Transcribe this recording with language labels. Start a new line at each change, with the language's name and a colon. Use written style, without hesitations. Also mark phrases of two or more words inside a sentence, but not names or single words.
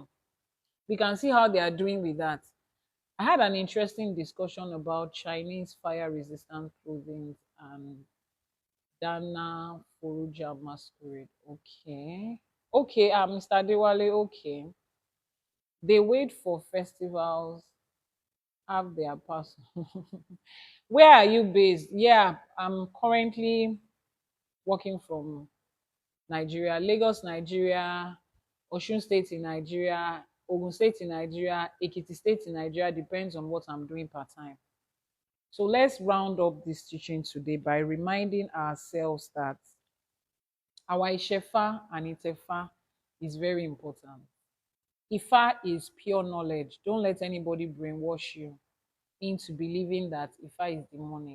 English: We can see how they are doing with that. I had an interesting discussion about Chinese fire resistant clothing and Dana Furuja masquerade. Okay. Okay, Mr. Dewale, okay. They wait for festivals, have their pass. Where are you based? Yeah, I'm currently working from Nigeria, Lagos, Nigeria, Osun State in Nigeria, Ogun State in Nigeria, Ekiti State in Nigeria, depends on what I'm doing part time. So let's round up this teaching today by reminding ourselves that our Ishefa and Itefa is very important. Ifa is pure knowledge. Don't let anybody brainwash you into believing that Ifa is demonic.